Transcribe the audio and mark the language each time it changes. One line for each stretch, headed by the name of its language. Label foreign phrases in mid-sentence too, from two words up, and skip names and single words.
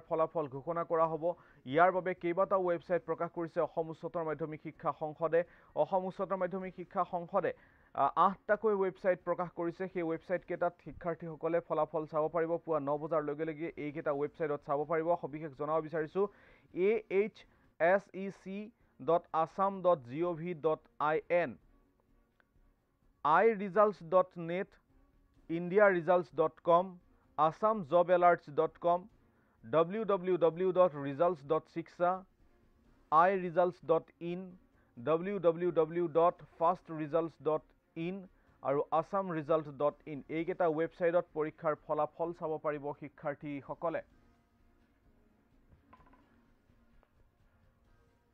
Assamese: ফলাফল ঘোষণা কৰা হ'ব ইয়াৰ বাবে কেইবাটাও ৱেবছাইট প্ৰকাশ কৰিছে অসম উচ্চতৰ মাধ্যমিক শিক্ষা সংসদে অসম উচ্চতৰ মাধ্যমিক শিক্ষা সংসদে 8টাকৈ ৱেবছাইট প্ৰকাশ কৰিছে সেই ৱেবছাইট কেটাত শিক্ষাৰ্থীসকলে ফলাফল চাব পাৰিব পুৱা 9 বজাৰ লগে লগে এই কেটা ৱেবছাইটত চাব পাৰিব সবিশেষ জনাব বিচাৰিছো ahsec.assam.gov.in iresults.net indiaresults.com assamjobalerts.com www.results.shiksha iresults.in www.fastresults.in আৰু assamresults.in এই কেটা ৱেবছাইটত পৰীক্ষাৰ ফলাফল চাব পাৰিব শিক্ষাৰ্থীসকলে